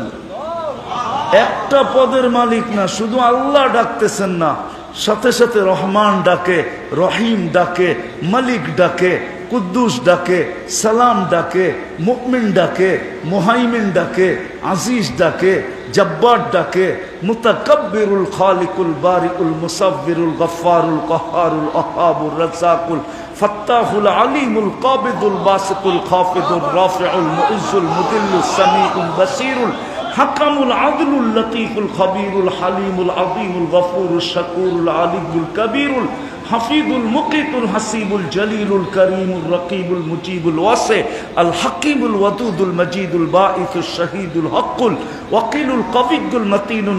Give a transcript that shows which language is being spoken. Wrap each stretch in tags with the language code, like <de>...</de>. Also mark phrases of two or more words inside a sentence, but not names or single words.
<bn>একটা পদের মালিক না, শুধু আল্লাহ ডাকতেছেন না, সাথে সাথে রহমান ডাকে, রহিম ডাকে, মালিক ডাকে, কুদ্দুস ডাকে, সালাম ডাকে, মুমিন ডাকে, মুহাইমিন ডাকে, আজিজ ডাকে, জব্বার ডাকে, মুতাকাব্বিরুল খালিকুল বারিউল মুসাব্বিরুল গফফারুল কহ্হারুল ওয়াহাবুর রাজ্জাকুল ফাত্তাহুল আলিমুল কাবিদুল বাসিতুল খাফিদুর রাফিউল মুইজ্জুল মুদিল্লুস সামিউল বাসিরুল হাকামুল আদলুল লতীফুল খবীরুল হালিমুল আযীমুল গফুরুশ শাকুরুল আলিয়ুল কবীরুল হাফিজুল মুকিতুল হাসিবুল জলিলুল করিমুল রকিবুল মুজিবুল ওয়াসি আল হাকিমুল ওয়াদুদুল মজিদুল বাঈসুশ শহীদুল হকুল ওয়াকিলুল কবিয়ুল মতিনুল</bn>